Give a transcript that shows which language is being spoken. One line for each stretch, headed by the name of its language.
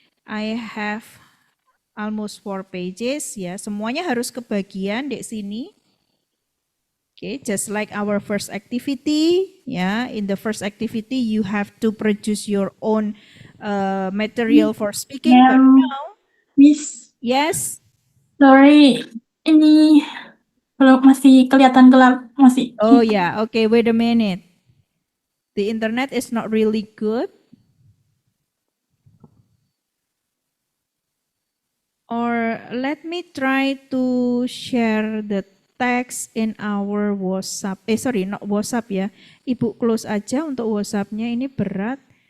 English: I have almost 4 pages,
Indonesian: semuanya harus kebagian di sini.
English: Just like our first activity, in the first activity you have to produce your own material for speaking. But now, Miss, yes.
Indonesian: sorry, ini belum, masih kelihatan gelap, masih.
English: Oh yeah, okay, wait a minute. The internet is not really good. Or let me try to share the text in our WhatsApp. Not WhatsApp ya.
Indonesian: Ibu close aja untuk WhatsApp-nya, ini berat.